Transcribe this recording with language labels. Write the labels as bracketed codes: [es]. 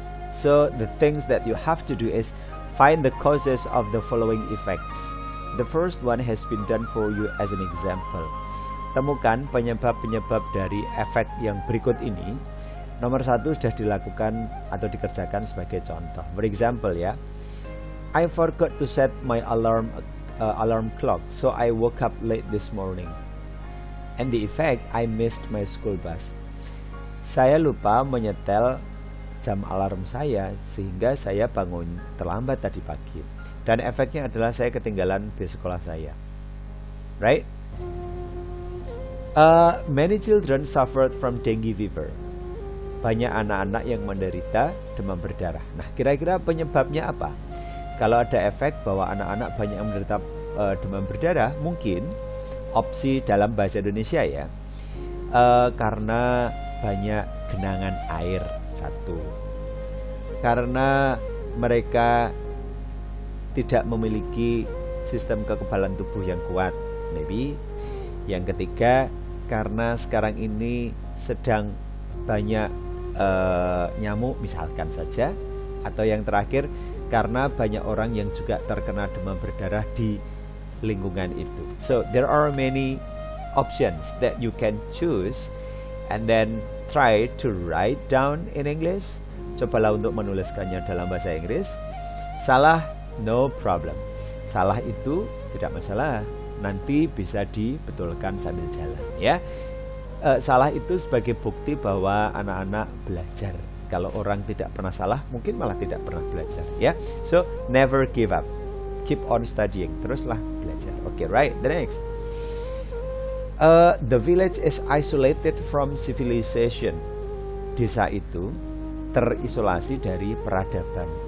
[en] So the things that you have to do is find the causes of the following effects. The first one has been done for you as an example. [id] Temukan penyebab-penyebab dari efek yang berikut ini. Nomor 1 sudah dilakukan atau dikerjakan sebagai contoh. [en] For example ya, I forgot to set my alarm clock, so I woke up late this morning. And the effect, I missed my school bus. [id] Saya lupa menyetel jam alarm saya sehingga saya bangun terlambat tadi pagi. Dan efeknya adalah saya ketinggalan bus sekolah saya. [en] Right? Many children suffered from dengue fever. [id] Banyak anak-anak yang menderita demam berdarah. Nah, kira-kira penyebabnya apa? Kalau ada efek bahwa anak-anak banyak yang menderita demam berdarah, mungkin opsi dalam bahasa Indonesia ya, Karena banyak genangan air, satu. Karena mereka tidak memiliki sistem kekebalan tubuh yang kuat, [en] maybe. [id] Yang ketiga, karena sekarang ini sedang banyak nyamuk misalkan saja. Atau yang terakhir, karena banyak orang yang juga terkena demam berdarah di lingkungan itu. [en] So there are many options that you can choose and then try to write down in English. [id] Cobalah untuk menuliskannya dalam bahasa Inggris. Salah, [en] no problem. [id] Salah itu tidak masalah, nanti bisa dibetulkan sambil jalan, ya. Salah itu sebagai bukti bahwa anak-anak belajar. Kalau orang tidak pernah salah, mungkin malah tidak pernah belajar, ya. [en] So never give up, keep on studying, [id] teruslah belajar. [en] Okay, right, the next. The village is isolated from civilization. [id] Desa itu terisolasi dari peradaban.